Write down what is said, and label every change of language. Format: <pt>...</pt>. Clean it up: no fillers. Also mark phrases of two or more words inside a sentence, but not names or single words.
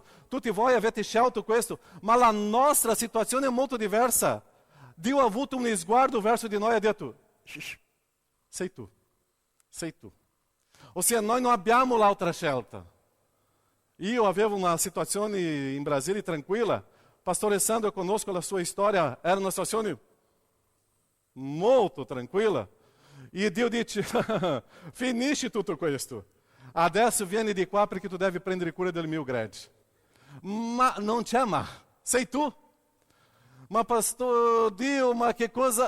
<it>Tutti voi avete scelto questo, ma la nostra situazione è molto diversa. Dio ha avuto un sguardo verso di noi e ha detto, sei tu. Ossia, noi non abbiamo l'altra scelta. Io avevo una situazione in Brasile tranquilla. Pastore Sandro,</it> <pt>eu conosco a sua história, era uma situação</pt> <it>molto tranquilla. E Dio dice, finisci tutto questo. Adesso vieni di qua perché tu devi prendere cura del mio grande. Ma non c'è ma, sei tu. Ma pastor Dio, ma che cosa?</it>